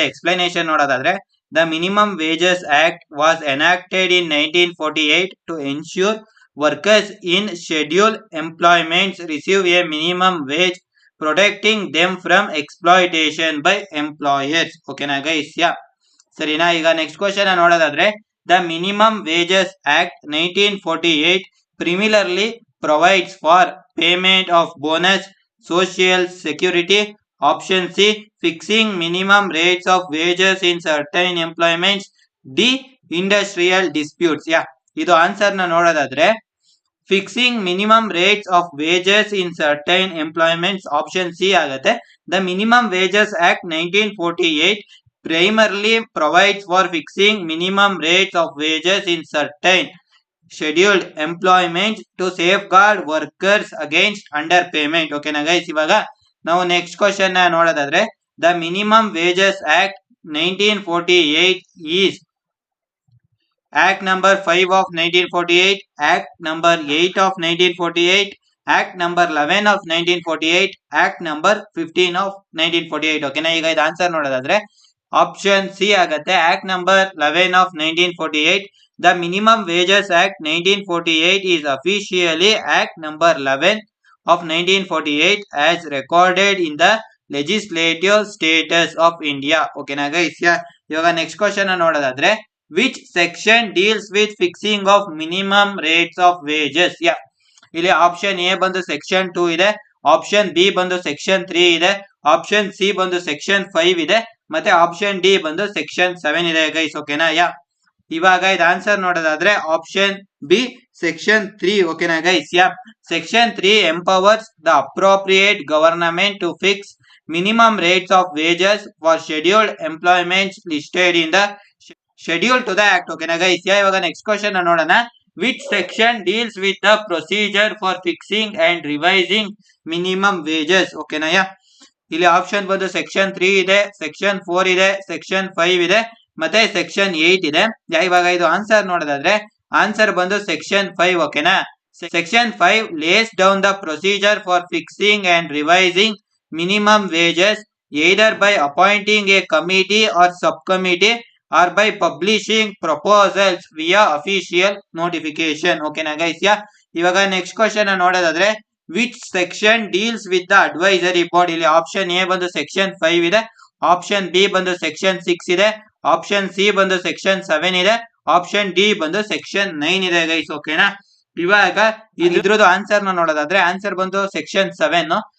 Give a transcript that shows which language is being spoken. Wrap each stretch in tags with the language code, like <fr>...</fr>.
<en>explanation</en> <kn>ನೋಡೋದಾದ್ರೆ,</kn> <en>The minimum wages act was enacted in 1948 to ensure workers in schedule employments receive a minimum wage, protecting them from exploitation by employers. ಓಕೆನಾ guys?</en> <kn>ಸರಿನಾ? ಈಗ next question ನೋಡೋದಾದ್ರೆ,</kn> <en>The minimum wages act 1948 primarily provides for payment of bonus, social security. Option C, fixing minimum rates of wages in certain employments. D, industrial disputes.</en> <kn>ಇದು answer ನ ನೋಡೋದಾದ್ರೆ,</kn> <en>fixing minimum rates of wages in certain employments option C</en> <kn>ಆಗುತ್ತೆ.</kn> <en>The minimum wages act 1948 primarily provides for fixing minimum rates of wages in certain scheduled employment to safeguard workers against underpayment. ಓಕೆನಾ guys?</en> <kn>ಇವಾಗ ನಾವು next question ನೋಡೋದಾದ್ರೆ,</kn> <en>The minimum wages act 1948 is act number 5 of 1948, act number 8 of 1948, act number 11 of 1948, act number 15 of 1948. ಓಕೆನಾ?</en> <kn>ಈಗ ಇದು answer ನೋಡೋದಾದ್ರೆ</kn> <en>option C</en> <kn>ಆಗತ್ತೆ,</kn> <en>Act number 11 of 1948. The Minimum Wages Act 1948 is officially Act number 11 of 1948 as recorded in the legislative status of India. ಓಕೆನಾ guys?</en> <kn>ಇವಾಗ next question ನೋಡೋದಾದ್ರೆ,</kn> <en>Which section deals with fixing of minimum rates of wages?</en> <kn>ಇಲ್ಲಿ option A ಬಂದು section 2 ಇದೆ, option B ಬಂದು section 3 ಇದೆ, option C ಬಂದು section 5 ಇದೆ, ಮತ್ತೆ ಆಪ್ಷನ್ ಡಿ ಬಂದು ಸೆಕ್ಷನ್ 7 ಇದೆ ಗೈಸ್. ಓಕೆನಾ? ಇವಾಗ ಇದು ಆನ್ಸರ್ ನೋಡೋದಾದ್ರೆ</kn> <en>Option B section 3. ಓಕೆನಾ guys? Section 3 empowers the appropriate government to fix minimum rates of wages for scheduled employments listed in the schedule to the act. ಓಕೆನಾ guys?</en> <kn>ಇವಾಗ next question ನೋಡೋಣ,</kn> <en>Which section deals with the procedure for fixing and revising minimum wages? ಓಕೆನಾ?</en> <kn>ಇಲ್ಲಿ option ಬಂದು section 3 ಇದೆ, section 4 ಇದೆ, section 5 ಇದೆ, ಮತ್ತೆ ಸೆಕ್ಷನ್ 8 ಇದೆ. ಇವಾಗ ಇದು ಆನ್ಸರ್ ನೋಡೋದಾದ್ರೆ ಆನ್ಸರ್ ಬಂದು ಸೆಕ್ಷನ್ 5.</kn> <en>ಓಕೆನಾ? Section 5 lays down the procedure for fixing and revising minimum wages either by appointing a committee or subcommittee or by publishing proposals via official notification. ಓಕೆನಾ guys? ಇವಾಗ next question ನೋಡೋದಾದ್ರೆ, which section deals with the advisory board?</en> <kn>ಇಲ್ಲಿ option A ಬಂದು section 5 ಇದೆ, option B ಬಂದು section 6 ಇದೆ, option C ಬಂದು section 7 ಇದೆ, ಆಪ್ಷನ್ ಡಿ ಬಂದು ಸೆಕ್ಷನ್ 9 ಇದೆ ಗೈಸ್. ಓಕೆನಾ? ಇವಾಗ ಇದ್ರದ್ದು ಆನ್ಸರ್ ನೋಡೋದಾದ್ರೆ ಆನ್ಸರ್ ಬಂದು ಸೆಕ್ಷನ್ 7.</kn>